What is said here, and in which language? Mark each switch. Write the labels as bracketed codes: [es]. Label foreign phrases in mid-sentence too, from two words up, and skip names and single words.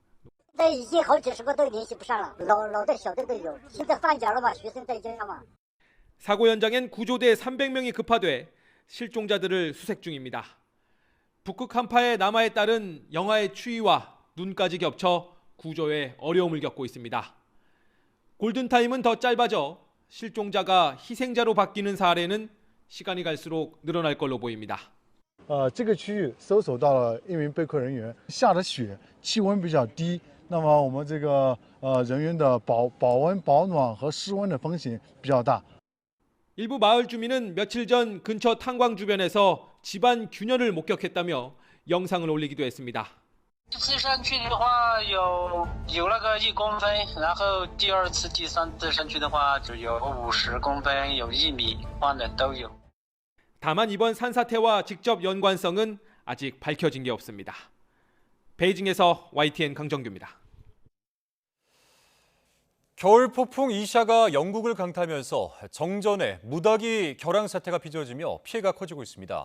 [ko] 사고 현장엔 구조대 300명이 급파돼 실종자들을 수색 중입니다. 북극 한파의 남하에 따른 영하의 추위와 눈까지 겹쳐 구조에 어려움을 겪고 있습니다. 골든타임은 더 짧아져 실종자가 희생자로 바뀌는 사례는 시간이 갈수록 늘어날 걸로 보입니다. [zh] 这个区域搜索到了1名被困人员，下的雪，气温比较低，那么我们这个人员的保温、保暖和失温的风险比较大。 [ko] 일부 마을 주민은 며칠 전 근처 탄광 주변에서 집안 균열을 목격했다며 영상을 올리기도 했습니다. [zh] 次山区的话有那个1公分，然后第二次、第三次山区的话就有50公分，有1米宽的都有。 [ko] 다만 이번 산사태와 직접 연관성은 아직 밝혀진 게 없습니다. 베이징에서 YTN 강정규입니다. 겨울 폭풍 이샤가 영국을 강타하면서 정전에 무더기 결항 사태가 빚어지며 피해가 커지고 있습니다.